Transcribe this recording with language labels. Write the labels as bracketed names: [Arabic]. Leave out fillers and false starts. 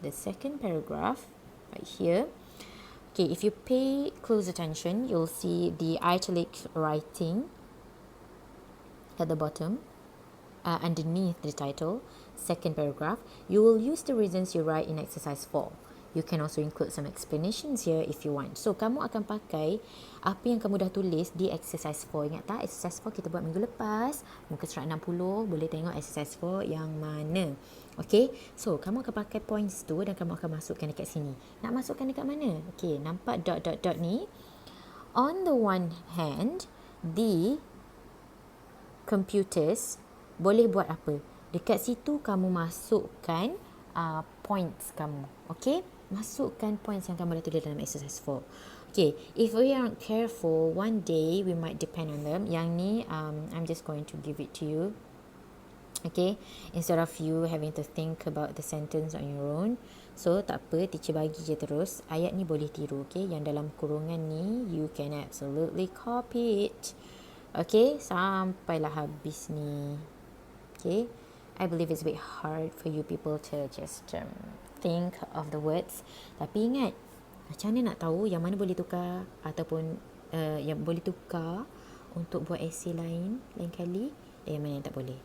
[English] The second paragraph right here. Okay, if you pay close attention, you'll see the italic writing at the bottom, underneath the title, second paragraph. You will use the reasons you write in exercise 4. You can also include some explanations here if you want. [Malay] So, kamu akan pakai apa yang kamu dah tulis di exercise 4. Ingat tak? Exercise 4 kita buat minggu lepas. Muka surat 60. Boleh tengok exercise 4 yang mana. Okay. So, kamu akan pakai points tu dan kamu akan masukkan dekat sini. Nak masukkan dekat mana? Okay. Nampak dot ni? [English] On the one hand, the computers [Malay] boleh buat apa? Dekat situ kamu masukkan points kamu. Okay? Masukkan points yang kamu dah tulis dalam exercise 4. [English] Okay, if we aren't careful, one day we might depend on them. [Malay] Yang ni, [English] I'm just going to give it to you. Okay, instead of you having to think about the sentence on your own. [Malay] So, tak apa, teacher bagi je terus. Ayat ni boleh tiru, okay? Yang dalam kurungan ni, [English] you can absolutely copy it. [Malay] Okay, sampailah habis ni. [English] Okay, I believe it's a bit hard for you people to just think of the words. [Malay] Tapi ingat, macam mana nak tahu yang mana boleh tukar ataupun yang boleh tukar untuk buat essay lain kali, dan yang mana yang tak boleh.